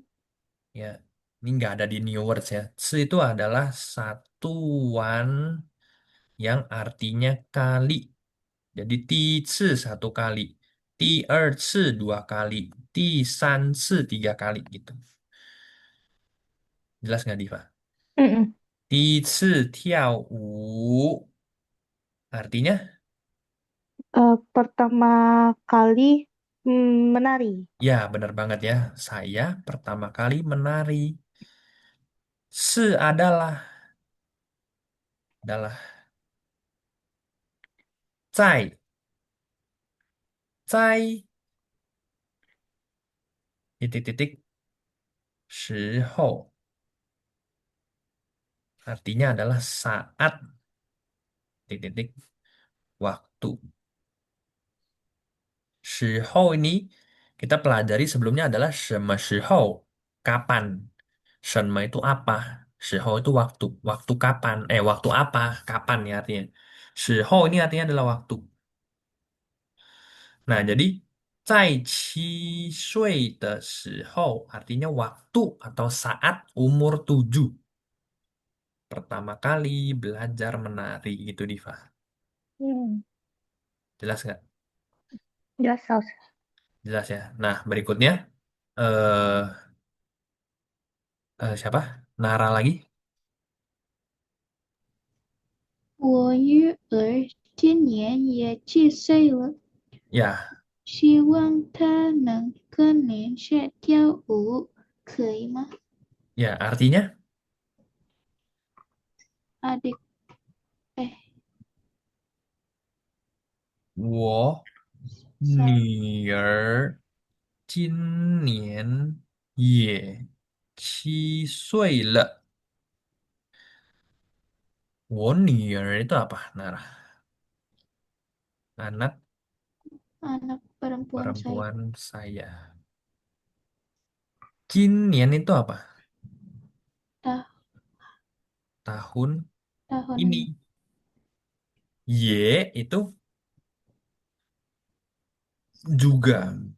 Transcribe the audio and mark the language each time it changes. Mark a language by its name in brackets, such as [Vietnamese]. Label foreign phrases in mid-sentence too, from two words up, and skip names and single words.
[Indonesian] Ya, ini nggak ada di New Words ya. Itu adalah satuan yang artinya kali. Jadi satu kali, [Chinese] 第二次 [Indonesian] dua kali, [Chinese] 第三次 [Indonesian] tiga kali gitu. Jelas nggak Diva? mm-mm. [Chinese] 第一次跳舞 artinya [Indonesian] Pertama kali menari. ya benar banget ya. Saya pertama kali menari. 是 adalah 在titik-titik 时候 artinya adalah saat titik-titik waktu. 时候 ini kita pelajari sebelumnya adalah [Chinese] 什么时候 [Indonesian] kapan. 什么 itu apa? 时候 itu waktu. Waktu kapan? Waktu apa? Kapan ya artinya. 时候 ini artinya adalah waktu. Nah, jadi [Chinese] 在7岁的时候 [Indonesian] artinya waktu atau saat umur 7. Pertama kali belajar menari gitu, Diva. Hmm, Jelas nggak? jelas, Saus. Jelas ya. Nah, berikutnya eh siapa? Nara lagi? [Chinese] 我女儿今年也7岁了， [Indonesian] Ya, [Chinese] 希望她能跟您学跳舞，可以吗？ [Indonesian] ya artinya Adik, eh, [Chinese] 我 [Indonesian] saya [Chinese] 女儿今年也7岁了。我女儿 [Indonesian] itu apa, Nara? Anak anak perempuan saya. perempuan saya. 今年 itu apa? Tah, Tahun tahun ini. ini. Y itu juga.